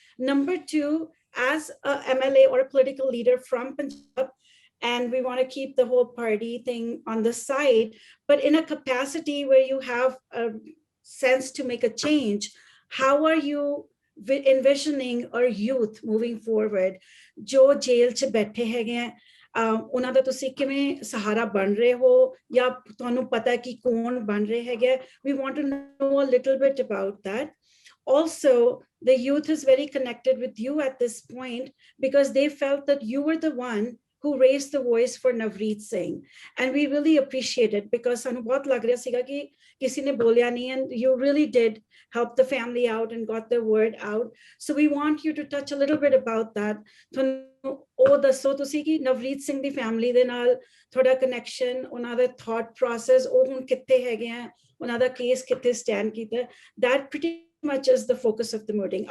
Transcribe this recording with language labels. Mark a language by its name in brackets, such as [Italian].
[English] Number two, as a MLA or a political leader from Punjab, and we want to keep the whole party thing on the side, but in a capacity where you have a sense to make a change, how are you envisioning our youth moving forward? [Punjabi] Jo jail ch baithe hain, ਉਹਨਾਂ ਦਾ ਤੁਸੀਂ ਕਿਵੇਂ ਸਹਾਰਾ ਬਣ ਰਹੇ ਹੋ ਜਾਂ ਤੁਹਾਨੂੰ ਪਤਾ ਹੈ ਕਿ ਕੌਣ ਬਣ ਰਹੇ ਹੈਗੇ? [English] We want to know a little bit about that. Also, the youth is very connected with you at this point because they felt that you were the one who raised the voice for Navreet Singh, and we really appreciate it because [Punjabi] ਸਾਨੂੰ ਬਹੁਤ ਲੱਗ ਰਿਹਾ ਸੀਗਾ ਕਿ ਕਿਸੇ ਨੇ ਬੋਲਿਆ ਨਹੀਂ, [English] and you really did help the family out and got the word out. So we want you to touch a little bit about that. [Punjabi] ਤੁਹਾਨੂੰ ਉਹ ਦੱਸੋ ਤੁਸੀਂ ਕਿ ਨਵਰੀਤ ਸਿੰਘ ਦੀ ਫੈਮਿਲੀ ਦੇ ਨਾਲ ਤੁਹਾਡਾ ਕਨੈਕਸ਼ਨ, ਉਹਨਾਂ ਦਾ ਥਾਟ ਪ੍ਰੋਸੈਸ, ਉਹ ਹੁਣ ਕਿੱਥੇ ਹੈਗੇ ਆ, ਉਹਨਾਂ ਦਾ ਕੇਸ ਕਿੱਥੇ ਸਟੈਂਡ ਕੀਤਾ. [English] That pretty much is the focus of the meeting.